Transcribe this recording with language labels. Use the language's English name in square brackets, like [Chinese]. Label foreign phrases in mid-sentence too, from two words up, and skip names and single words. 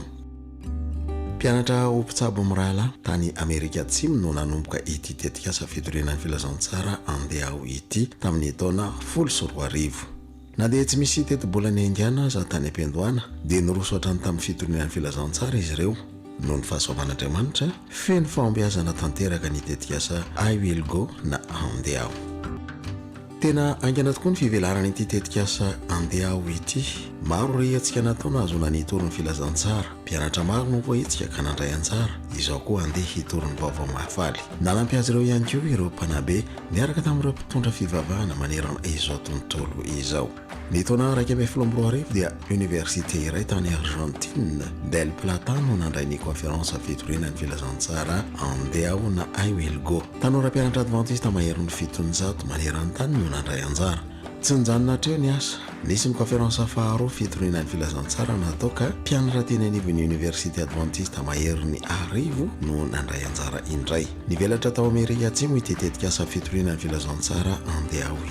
[Malagasy] Mpianatra ho mpitsabo mirala tany Amerika Atsimo no nanomboka ity tetika asa fitorenan'ny filazantsara andeha ho ity tamin'ny taona 14. Na dia tsy misy teti-bolana Indiana za tany am-piandohana dia nirosotrany tamin'ny fitorenan'ny filazantsara izy ireo noho ny fahasoavan'Andriamanitra feno fahombiazana tanteraka ny tetika asa [English] I will go [Malagasy] na andeha ho. Tena angana tokoa ny fivelaran'ity tetika asa andeha ho ity maro rehentsika nataona azona nitoryny filazantsara mpianatra maro no voaetsika ka nandray anjara izao koa andeha hitoryny vaovao mahafaly nanampy azy ireo ihany koa ireo mpanabe niaraka tamin'ireo mpitondra fivavahana manerana izao tontolo izao ny taona 2023 dia université iray tany Argentine del Plata no nandray ny conférence fitorinany filazantsara andeha ao na [English] I will go [Malagasy] tanora mpianatra adventiste maheron'ny 700 maneran-tany no nandray anjara tsy nijanona hatreo ny asa nisy ny conférence faharoa fitorinany filazantsara natao ka mpianatra teny anivon'ny université adventiste maheron'ny arivo no nandray anjara indray nivelatra tao Amerika Atsimo itetetika asa fitorinany filazantsara andeha ao